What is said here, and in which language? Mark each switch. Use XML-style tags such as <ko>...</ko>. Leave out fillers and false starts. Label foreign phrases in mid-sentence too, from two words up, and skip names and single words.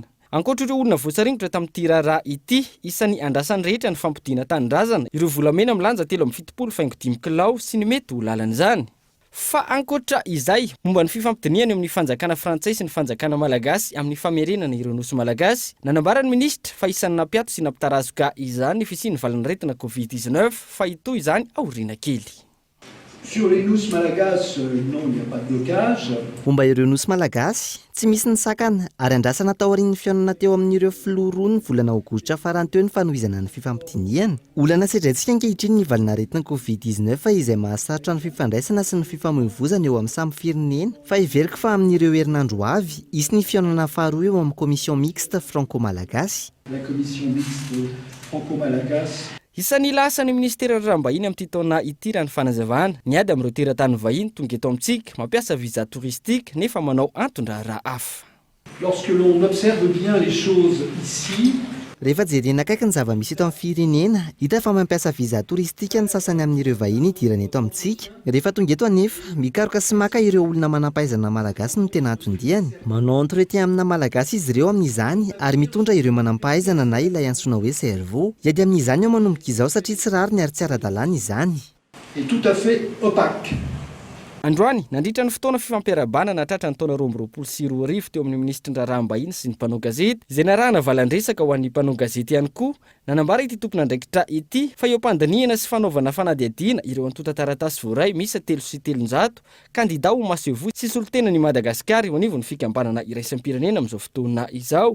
<mg>Ankoatra ireo olona voasaringotra tamin'ity raharaha ity isan'ny andrasany rehetra ny fampidiana tanindrazana ireo volamena milanja 7.5 kilao sy ny mety ho lalan'izany. Fa ankoatra izay momba ny fifampidiniana eo amin'ny fanjakana frantsay sy ny fanjakana malagasy amin'ny famerenana ireo nosy malagasy nanambarany ministra fa isan'ny nampiato sy nampitarazoka izany ny fisian'ny valanaretina COVID-19 fa ito izany aoriana kely.</mg> <fr>Sur les nousses malagasy, non, il n'y a pas de blocage.</fr> <mg>Momba ireo nosy malagasy tsy misy ny sakana ary andrasana tao aorian'ny fihaonana teo amin'ireo filoha roa ny volana aogositra farany teo ny fanohizana ny fifampitiniana. Olana sedraitsika ankehitriny ny valina aretin'ny Covid-19 izay mahasarotra ny fifandraisana sy ny fifamoivoizana eo amin'ny samy firenena, fa iveriko fa amin'ireo herinandro avy isy ny fihaonana faharoa eo amin'ny</mg> <fr>commission mixte franco-malagasy. La commission mixte franco-malagasy.</fr> <mg>Isan'ny lasan'ny ministera raharaham-bahiny amin'ity taona ity raha ny fanazavana ny ady amin'ireo teratany vahiny tonga eto amintsika mampiasa</mg> <fr>visa touristique</fr> <mg>nefa manao anton-draharaha hafa.</mg> <fr>Lorsque l'on observe bien les choses ici,</fr> <mg>rehefa jerena akaiky ny zava-misy eto amin'ny firenena, hita fa mampiasa visa touristika ny sasany amin'ireo vahiny idirana eto amintsika. Rehefa tonga eto anefa, mikaroka sy maka ireo olona manam-pahaizana malagasy no tena atondihany. Manao entretien amina malagasy izy ireo amin'izany ary mitondra ireo manam-pahaizana na ilay antsoina hoe cerveau. Iady amin'izany ao manomboka izao satria tsy rariny ary tsy ara-dalàna izany.</mg> <fr>est tout à fait opaque.</fr> <mg>Androany, nandritra ny fotoana fifampiarabana natratra ny taona 2024 teo amin'ny ministry raharaham-bahiny sy ny mpanao gazety, izay narahana valandresaka ho an'ny mpanao gazety ihany koa. Nanambara ity tompona andraikitra ity fa eo am-pandaniana sy fanaovana fanadihadiana ireo antota taratasy voaray misy 3 sy 300 kandida ho masevo sy solontenan'i Madagasikara eo anivon'ny fikambanana iraisam-pirenena amin'izao fotoana izao.</mg>